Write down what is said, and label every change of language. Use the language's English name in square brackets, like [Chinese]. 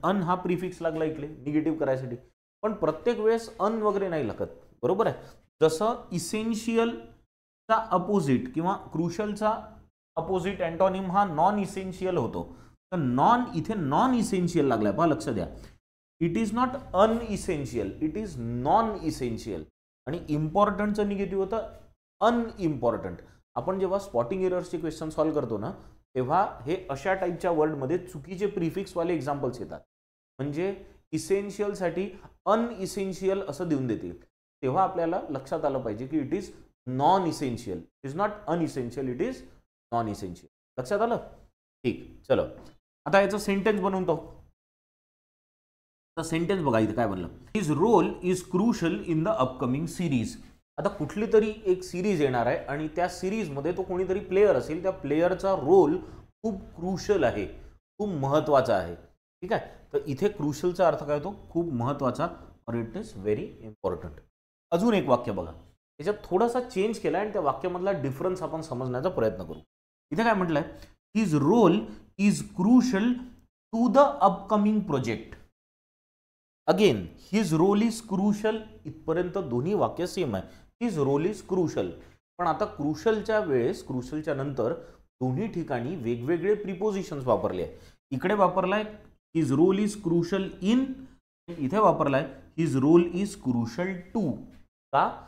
[Marathi] अन हा प्रिफिक्स लागला इकडे निगेटिव्ह करायसाठी, पण प्रत्येक वेळेस अन वगैरे नाही लागत. बरोबर आहे. जसं इसेन्शियलचा अपोजिट किंवा क्रुशलचा अपोजिट अँटोनिम हा नॉन इसेन्शियल होतो. तर नॉन, इथे नॉन इसेन्शियल लागलाय. पहा, लक्ष द्या. [English] It is not unessential, it is non essential. [Marathi] आणि इम्पॉर्टंटचं निगेटिव्ह होतं अनइम्पॉर्टंट. आपण जेव्हा स्पॉटिंग एरर्सचे क्वेश्चन सॉल्व्ह करतो ना तेव्हा हे अशा टाईपच्या वर्डमध्ये चुकीचे प्रिफिक्सवाले एक्झाम्पल्स येतात. म्हणजे इसेन्शियलसाठी अनइसेन्शियल असं देऊन देतील. तेव्हा आपल्याला लक्षात आलं पाहिजे की [English] It is non essential. It is not unessential, it is non essential. [Marathi] लक्षात आलं? ठीक. चलो आता याचं सेंटेन्स बनवतो. तर सेंटेन्स बघा इथे काय बनलं. [English] His role is crucial in the upcoming series. [Marathi] आता कुठली तरी एक सिरीज येणार आहे आणि त्या सिरीजमध्ये तो कोणीतरी प्लेयर असेल, त्या प्लेयरचा रोल खूप क्रुशल आहे, खूप महत्त्वाचा आहे. ठीक आहे. तर इथे क्रुशलचा अर्थ काय होतो? खूप महत्त्वाचा, [English] और it is very important. [Marathi] अजून एक वाक्य बघा, त्याच्यात थोडासा चेंज केला आणि त्या वाक्यामधला डिफरन्स आपण समजण्याचा प्रयत्न करू. इथे काय म्हटलंय? [English] His role is crucial to the upcoming project. Again his role is crucial. [Marathi] इथपर्यंत दोन्ही वाक्य सेम आहे. [English] His role is crucial. [Marathi] पण आता क्रुशलच्या वेळेस, क्रुशलच्या नंतर दोन्ही ठिकाणी वेगवेगळे प्रिपोजिशन्स वापरले आहे. इकडे वापरलाय [English] his role is crucial in, [Marathi] इथे वापरलाय [English] His role is crucial to. [Marathi] का?